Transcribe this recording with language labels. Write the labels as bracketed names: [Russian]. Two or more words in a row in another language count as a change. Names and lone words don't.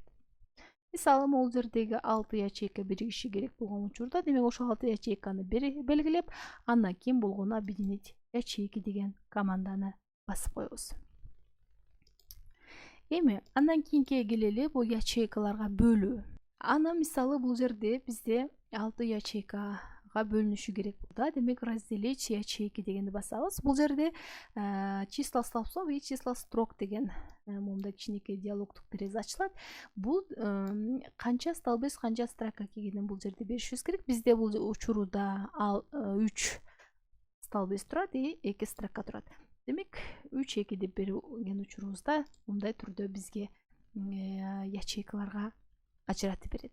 [Kyrgyz] Мисалы могул жердеги 6 ячейка биригиши керек болгон учурда, демек ошол 6 ячейканы белгилеп, андан кийин болгону [Russian] объединить ячейки [Kyrgyz] деген команданы басып коебуз. Эми андан кийинкиге келели, бул ячейкаларга бөлүү. Аны мисалы бул жерде бизде 6 ячейка бөлүнүшү керек. Да, демек [Russian] разделить ячейки [Kyrgyz] дегенди басабыз. Бул жерде [Russian] числа столбцов и числа строк [Kyrgyz] деген момундай кичинекей диалогтук терезе ачылат. Бул канча столбец, канча строка экенин бул жерде беришибиз керек. Бизде бул учурда 3 столбец турат и 2 строка турат. Демек 3-2 деп берген учурубузда мындай түрдө бизге ячейкаларга ажыратып берет.